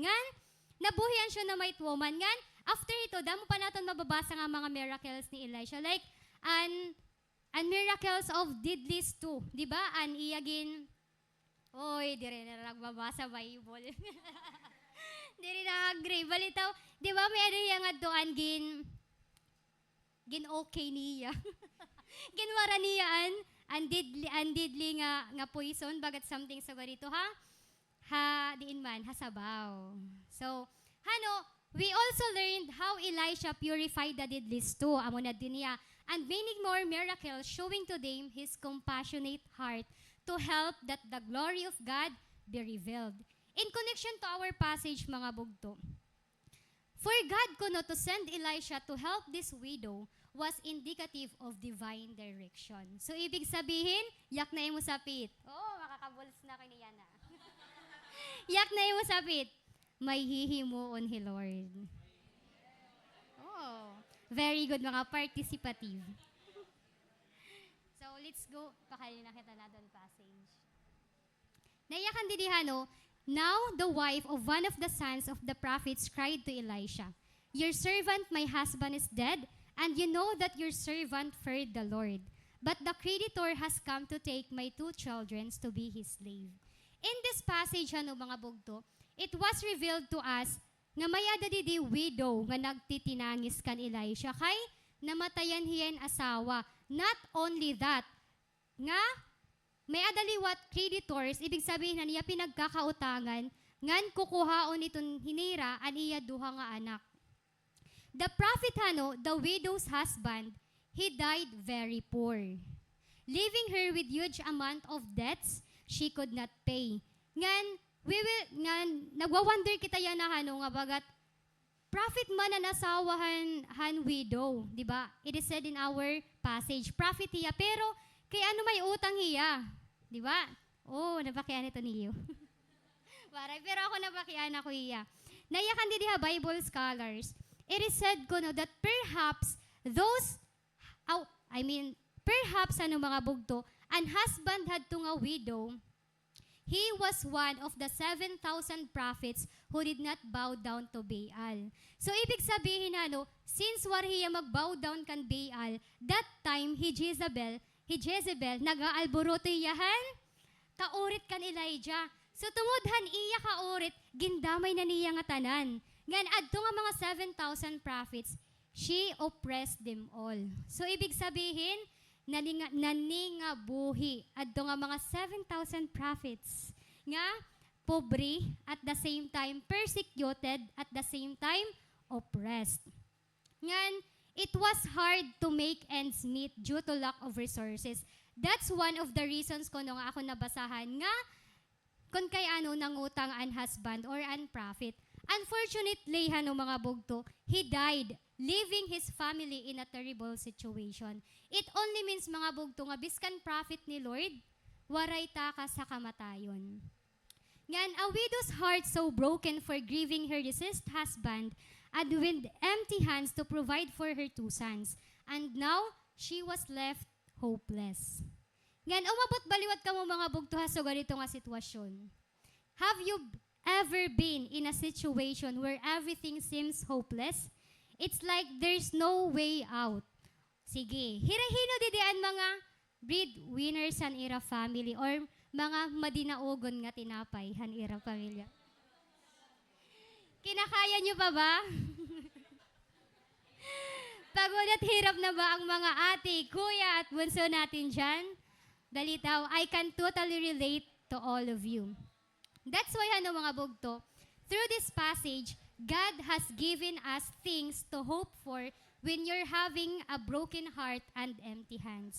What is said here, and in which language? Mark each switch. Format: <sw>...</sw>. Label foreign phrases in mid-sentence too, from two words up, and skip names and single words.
<war>Ngan nabuhian siya na</war> <en>might woman.</en> <war>Ngan after ito, damo pa natin mababasa nga mga miracles ni Elisha.</war> <en>Like, and miracles of Didlis too.</en> <war>Di ba? An iyagin, oy, di rin na nagbabasa Bible. Di rin na-agree. Balitaw, di ba may ano yung adoan gin okay niya. Ginwara niya an didli nga poison, bagat something sa ganito, diin man, hasabaw.</war> <en>So, we also learned how Elisha purified the Didlis too,</en> <war>amo na din niya,</war> <en>and many more miracles showing to them his compassionate heart to help that the glory of God be revealed. In connection to our passage,</en> <war>mga bugto,</war> <en>for God kuno to send Elisha to help this widow was indicative of divine direction. So,</en> <tl>ibig sabihin,</tl> <war>yak na imo sapit. Oh, makakabuls na kaniya na. Yak na imo sapit. May hihimuon hi Lord.</war> <en>Oh, very good mga participative. So, let's go.</en> <war>Pakali na kita na doon passage. Naiyakan didihano,</war> <en>now the wife of one of the sons of the prophets cried to Elisha, your servant, my husband, is dead, and you know that your servant feared the Lord. But the creditor has come to take my 2 children to be his slave. In this passage,</en> <war>mga bugto,</war> <en>it was revealed to us</en> <war>nga may adadi widow nga nagtitinangis kan Elisha kay namatayan hiyan asawa.</war> <en>Not only that,</en> <war>nga may adaliwat creditors,</war> <tl>ibig sabihin</tl> <war>na niya pinagkakautangan, ngan kukuhaon itong hinira an iya duha nga anak.</war> <en>The prophet the widow's husband, he died very poor, leaving her with huge amount of debts she could not pay.</en> <war>Nagwa-wonder kita yan na nga bagat, prophet man na nasawahan widow, di ba?</war> <en>It is said in our passage, prophet</en> <war>hiya, pero kay ano may utang hiya, di ba? Oh, nabakian ito niyo. Pero ako nabakian ako hiya. Nayakan din diha</war> <en>Bible scholars, it is said ko no that perhaps perhaps</en> <war>mga bugto,</war> <en>an husband had to nga widow, he was one of the 7,000 prophets who did not bow down to Baal. So,</en> <tl>ibig sabihin</tl> <war>since war hiya mag-bow down kan Baal,</war> <en>that time,</en> <war>Jezebel, nag-aalboroto iyahan, kaurit kan Elijah. So, tumudhan iya kaurit, gindamay na niya nga tanan. Ngan, adto nga mga 7,000 prophets,</war> <en>she oppressed them all. So,</en> <tl>ibig sabihin,</tl> <war>naningabuhi. Adto nga mga 7,000 prophets. Nga, pobre,</war> <en>at the same time, persecuted, at the same time, oppressed. Ngan, it was hard to make ends meet due to lack of resources. That's one of the reasons</en> <war>ko nung ako nabasahan nga kung kay nangutang an</war> <en>husband or an prophet. Unfortunately, mga bugto, he died, leaving his family in a terrible situation. It only means</en> <war>mga bugto nga biskan prophet ni Lord, waray ta ka sa kamatayon. Ngan,</war> <en>a widow's heart so broken for grieving her deceased husband and with empty hands to provide for her 2 sons. And now, she was left hopeless.</en> <war>Ngan, umabot baliwat ka mo mga bugto so ganito nga sitwasyon.</war> <en>Have you ever been in a situation where everything seems hopeless? It's like there's no way out.</en> <war>Sige, hirahino didian mga</war> <en>breadwinners han</en> <war>ira family or mga madinaogon nga tinapay han ira pamilya.</war> <tl>Kinakaya nyo pa ba? Pagod at hirap na ba ang mga ate, kuya at bunso natin dyan?</tl> <war>Dalitaw,</war> <en>I can totally relate to all of you. That's why</en> <war>mga bugto,</war> <en>through this passage, God has given us things to hope for when you're having a broken heart and empty hands.</en>